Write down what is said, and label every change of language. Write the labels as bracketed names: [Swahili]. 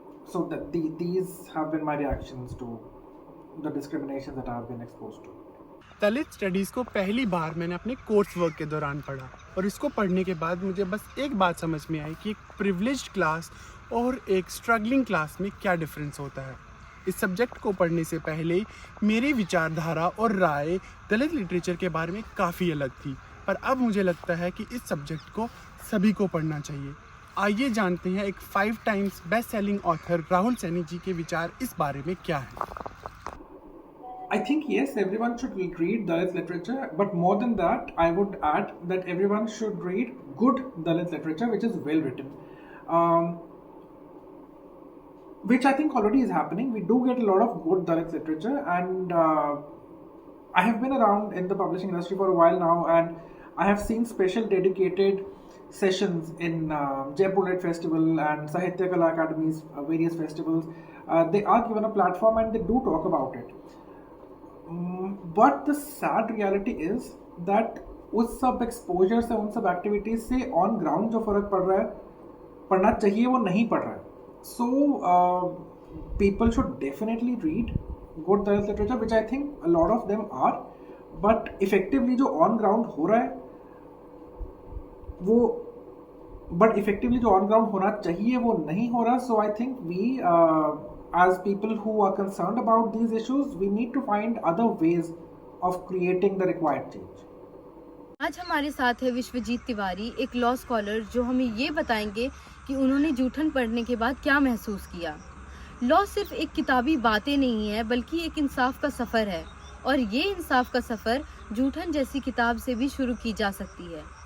[English] So these have been my reactions to the discrimination that I have been exposed to. [Hindi] Dalit studies को पहली बार मैंने अपने course work के दौरान पढ़ा और इसको पढ़ने के बाद मुझे बस एक बात समझ में आई कि एक प्रिविलेज्ड क्लास और एक स्ट्रगलिंग क्लास में क्या डिफरेंस होता है। इस सब्जेक्ट को पढ़ने से पहले मेरी विचारधारा और राय दलित लिटरेचर के बारे में काफ़ी अलग थी, पर अब मुझे लगता है कि इस सब्जेक्ट को सभी को पढ़ना चाहिए। आइए जानते हैं एक 5 times best selling author Rahul Saini ji के विचार इस बारे में क्या है। [English] I think yes, everyone should read Dalit literature, but more than that, I would add that everyone should read good Dalit literature, which is well written, which I think already is happening. We do get a lot of good Dalit literature, and I have been around in the publishing industry for a while now, and I have seen special dedicated sessions in Jaipur Lit Festival and Sahitya Kala Academy's various festivals. They are given a platform and they do talk about it. But the sad reality is that [Hindi] उस सब exposure से, उन सब activities से on ground जो फर्क पड़ रहा है, पढ़ना चाहिए, वो नहीं पड़ रहा है. [English] so people should definitely read good Dalit literature, which I think a lot of them are, but effectively [Hindi] जो ऑन ग्राउंड हो रहा है वो, [English] but effectively [Hindi] जो ऑन ग्राउंड होना चाहिए वो नहीं हो रहा. [English] So I think we as people who are concerned about these issues, we need to find other ways of creating the required change. [Hindi] आज हमारे साथ है विश्वजीत तिवारी, एक लॉ स्कॉलर, जो हमें ये बताएंगे कि उन्होंने जूठन पढ़ने के बाद क्या महसूस किया. लॉ सिर्फ एक किताबी बातें नहीं है, बल्कि एक इंसाफ का सफ़र है, और ये इंसाफ का सफ़र जूठन जैसी किताब से भी शुरू की जा सकती है.